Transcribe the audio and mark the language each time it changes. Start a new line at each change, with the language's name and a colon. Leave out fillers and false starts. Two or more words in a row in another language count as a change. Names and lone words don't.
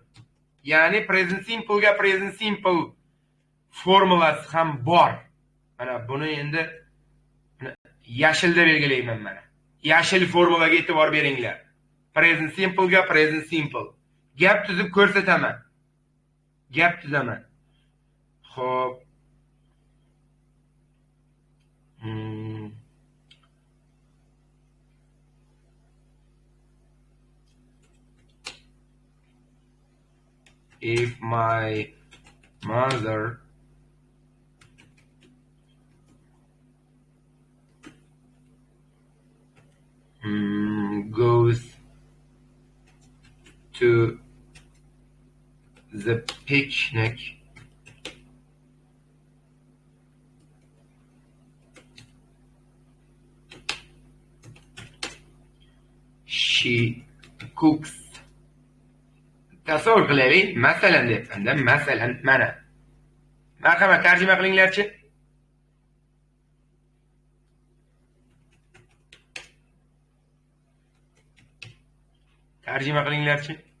Uzbek: Ya'ni
English: present simple
Uzbek: ga
English: present simple
Uzbek: formulasi ham bor. Mana buni endi yashilda belgilayman mana. Yashil formulaga e'tibor beringlar.
English: Present simple
Uzbek: ga
English: present simple.
Uzbek: Gap tuzib ko'rsataman. Gap tuzaman. Xo'p.
English: If my mother goes to the picnic, she cooks.
Uzbek: Tasavvur qilaylik, masalan deyapman-da, masalan mana. Marhamat, tarjima qilinglar-chi. Tarjima qilinglar-chi.